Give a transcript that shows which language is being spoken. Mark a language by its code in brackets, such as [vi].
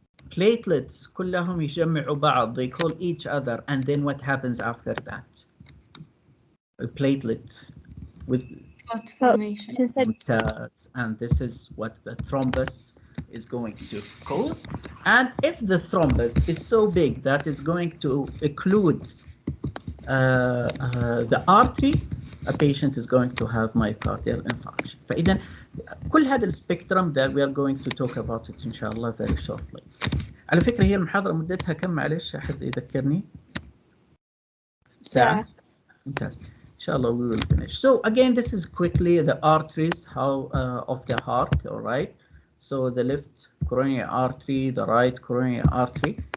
[ar] Platelets كلهم يجمعوا بعض. [en] They call each other, and then what happens after that? A platelet with Clot formation. [ar] mumtaz, [en] and this is what the thrombus is going to cause. And if the thrombus is so big that is going to occlude the artery, a patient is going to have myocardial infarction. [ar] فإذا كل هذا السبيكترم [en] that we are going to talk about it [ar] إن شاء الله [en] very shortly. [ar] على فكرة هي المحاضرة مدتها كم معلش أحد يذكرني؟ ساعة. ممتاز. إن شاء الله [en] we will finish. So again, this is quickly the arteries of the heart. All right. So the left coronary artery, the right coronary artery.